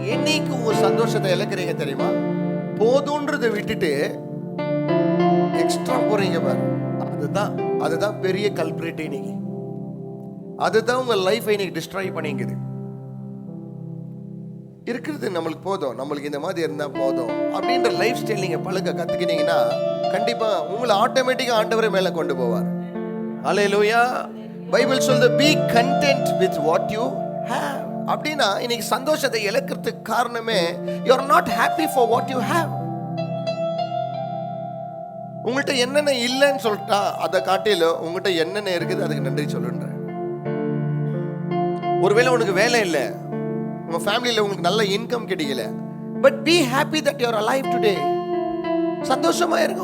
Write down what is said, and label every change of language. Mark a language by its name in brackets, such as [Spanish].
[Tamil] என்னைக்கு உங்க சந்தோஷத்தை இழக்கிறீங்க தெரியுமா? போதும்ன்றதை விட்டுட்டு எக்ஸ்ட்ரா போறீங்க பாரு, அதுதான் பெரிய கல்பிரேட். இன்னைக்கு அதுதான் உங்க லைஃபை இன்னைக்கு டிஸ்ட்ராய் பண்ணிக்குது. இருக்கிறது நம்மளுக்கு போதும், நம்மளுக்கு இந்த மாதிரி இருந்தா போதும் அப்படின்ற லைஃப் ஸ்டைல் நீங்க பழக கத்துக்கிட்டீங்கன்னா கண்டிப்பா உங்களை ஆட்டோமேட்டிக்கா ஆண்டவரே மேல கொண்டு போவார். அல்லேலூயா. பைபிள் சொல்லுது [English] be content with what you have. [Tamil] அப்படின்னா இன்னைக்கு சந்தோஷத்தை இழக்கிறதுக்கு காரணமே [English] you are not happy for what you have. [Tamil] உங்கள்கிட்ட என்னென்ன இல்லைன்னு சொல்லிட்டா அதை காட்டிலும் உங்கள்கிட்ட என்னென்ன இருக்குது அதுக்கு நன்றி சொல்லுன்ற. ஒருவேளை உனக்கு வேலை இல்லை, உங்க ஃபேமிலியில் உங்களுக்கு நல்ல இன்கம் கிடைக்கல, [English] But be happy that you are alive today. [Tamil] சந்தோஷமா இருங்க.